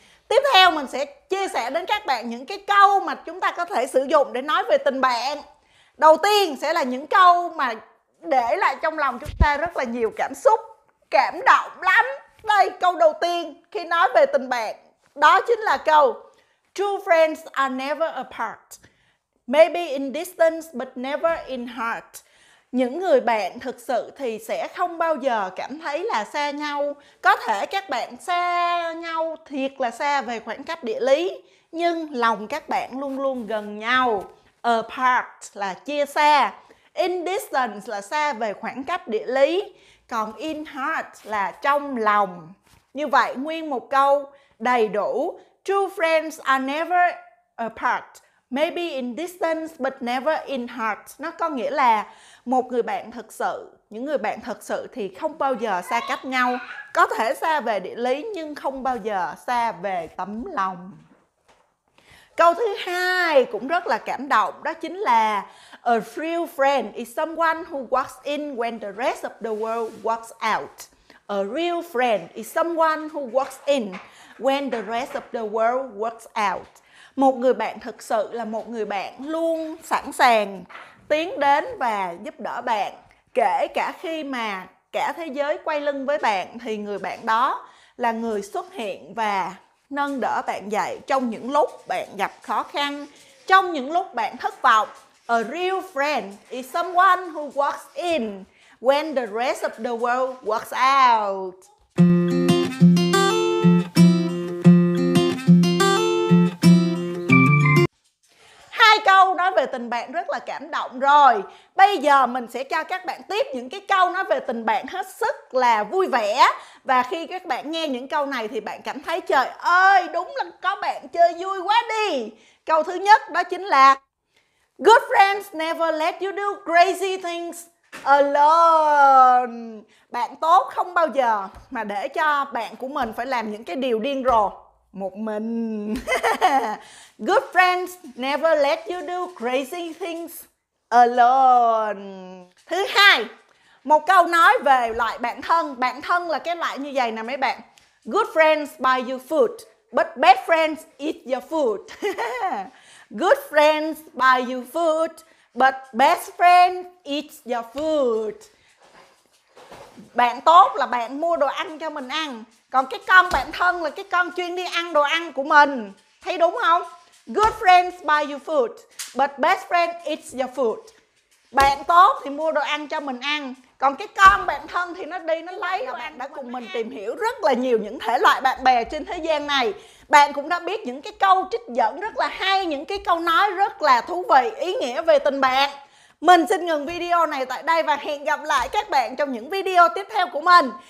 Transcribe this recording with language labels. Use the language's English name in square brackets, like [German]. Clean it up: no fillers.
[Vietnamese] Tiếp theo mình sẽ chia sẻ đến các bạn những cái câu mà chúng ta có thể sử dụng để nói về tình bạn. Đầu tiên sẽ là những câu mà để lại trong lòng chúng ta rất là nhiều cảm xúc, cảm động lắm. Đây, câu đầu tiên khi nói về tình bạn, đó chính là câu [English] True friends are never apart. Maybe in distance but never in heart. [Vietnamese] Những người bạn thực sự thì sẽ không bao giờ cảm thấy là xa nhau. Có thể các bạn xa nhau thiệt là xa về khoảng cách địa lý, nhưng lòng các bạn luôn luôn gần nhau. Apart là chia xa. In distance là xa về khoảng cách địa lý. Còn in heart là trong lòng. Như vậy nguyên một câu đầy đủ. [English] True friends are never apart. Maybe in distance but never in heart. [Vietnamese] Nó có nghĩa là một người bạn thật sự, những người bạn thật sự thì không bao giờ xa cách nhau. Có thể xa về địa lý nhưng không bao giờ xa về tấm lòng. Câu thứ hai cũng rất là cảm động, đó chính là [English] a real friend is someone who walks in when the rest of the world walks out. A real friend is someone who walks in when the rest of the world walks out. [Vietnamese] Một người bạn thực sự là một người bạn luôn sẵn sàng tiến đến và giúp đỡ bạn. Kể cả khi mà cả thế giới quay lưng với bạn thì người bạn đó là người xuất hiện và nâng đỡ bạn dậy trong những lúc bạn gặp khó khăn, trong những lúc bạn thất vọng. [English] A real friend is someone who walks in when the rest of the world walks out. [Vietnamese] Hai câu nói về tình bạn rất là cảm động rồi. Bây giờ mình sẽ cho các bạn tiếp những cái câu nói về tình bạn hết sức là vui vẻ. Và khi các bạn nghe những câu này thì bạn cảm thấy trời ơi, đúng là có bạn chơi vui quá đi. Câu thứ nhất đó chính là [English] Good friends never let you do crazy things alone. [Vietnamese] Bạn tốt không bao giờ mà để cho bạn của mình phải làm những cái điều điên rồ một mình. [English] Good friends never let you do crazy things alone. [Vietnamese] Thứ hai, một câu nói về loại bạn thân. Bạn thân là cái loại như vậy nè mấy bạn. [English] Good friends buy you food, but bad friends eat your food. Good friends buy you food, but best friend eats your food. [Vietnamese] Bạn tốt là bạn mua đồ ăn cho mình ăn. Còn cái con bạn thân là cái con chuyên đi ăn đồ ăn của mình. Thấy đúng không? [English] Good friends buy you food, but best friend eats your food. [Vietnamese] Bạn tốt thì mua đồ ăn cho mình ăn. Còn cái con bạn thân thì nó đi nó lấy đồ ăn. Đã cùng mình tìm hiểu rất là nhiều những thể loại bạn bè trên thế gian này. Bạn cũng đã biết những cái câu trích dẫn rất là hay, những cái câu nói rất là thú vị, ý nghĩa về tình bạn. Mình xin ngừng video này tại đây và hẹn gặp lại các bạn trong những video tiếp theo của mình.